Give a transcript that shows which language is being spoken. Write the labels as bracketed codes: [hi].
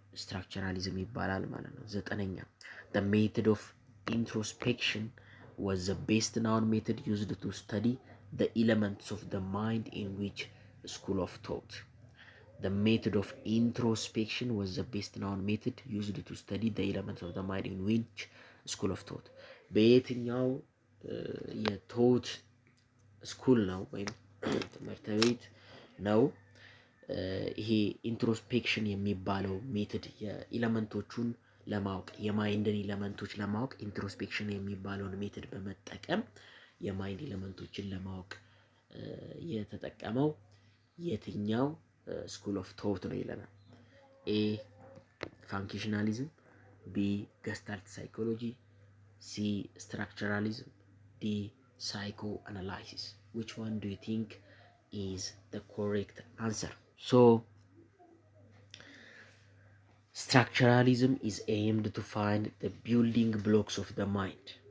[am] ስትራክቸራሊዝም ይባላል ማለት ነው። [en] 9ኛ the method of introspection was the best known method used to study the elements of the mind in which school of thought. The method of introspection was the best known method used to study the elements of the mind in which school of thought. [am] በየትኛው የቶት ስኩል ነው ወይም ትምህርት ቤት ነው ይሄ ኢንትሮስፔክሽን የሚባለው ሜትድ የኤለመንቶቹን ለማወቅ የማይንድን ኤለመንቶች ለማወቅ ኢንትሮስፔክሽን የሚባለውን ሜትድ በመጠቀም የማይንድ ኤለመንቶችን ለማወቅ የተጠቀመው የትኛው ስኩል ኦፍ ቶት ነው ይለናል። ኤ ፋንክሽናሊዝም፣ ቢ ገስታልት ሳይኮሎጂ፣ ሲ structuralism, D psychoanalysis. [en] Which one do you think is the correct answer? So structuralism is aimed to find the building blocks of the mind.